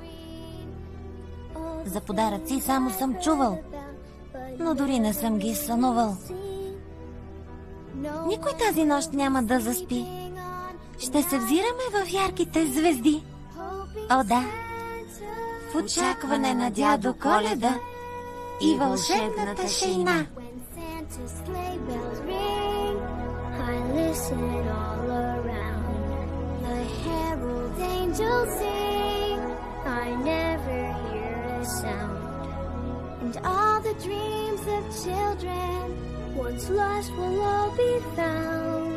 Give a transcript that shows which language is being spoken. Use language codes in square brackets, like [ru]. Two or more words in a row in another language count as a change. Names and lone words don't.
[bg] За подаръци само съм чувал, но дори не съм ги сънувал. Никой тази нощ няма да заспи. Ще се взираме в ярките звезди. О, да! В очакване на дядо Коледа и вълшебната шейна. [en] And all the dreams of children once lost will all be found.